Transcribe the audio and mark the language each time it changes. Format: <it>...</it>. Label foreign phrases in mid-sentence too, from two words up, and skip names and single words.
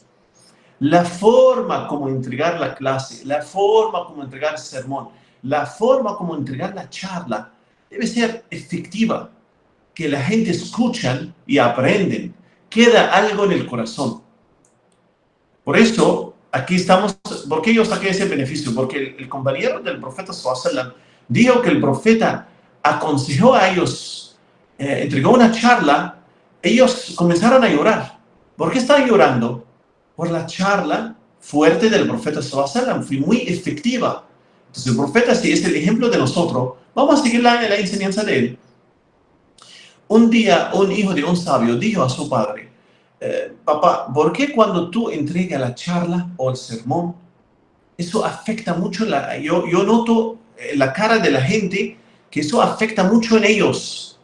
<es>La forma como entregar la clase, la forma como entregar el sermón, la forma como entregar la charla debe ser efectiva, que la gente escucha y aprenden, queda algo en el corazón. Por eso, aquí estamos, ¿por qué yo saqué ese beneficio? Porque el compañero del profeta</es> <ar>صلى الله عليه وسلم</ar> <es>dijo que el profeta aconsejó a ellos, entregó una charla, ellos comenzaron a llorar. ¿Por qué están llorando? Por la charla fuerte del profeta</es> <ar>صلى الله عليه وسلم,</ar> <es>fue muy efectiva. Entonces el profeta, si es el ejemplo de nosotros, vamos a seguir la enseñanza de él. Un día, un hijo de un sabio dijo a su padre, papá, ¿por qué cuando tú entregas la charla o el sermón, eso afecta mucho, yo noto en la cara de la gente que eso afecta mucho en ellos?</es>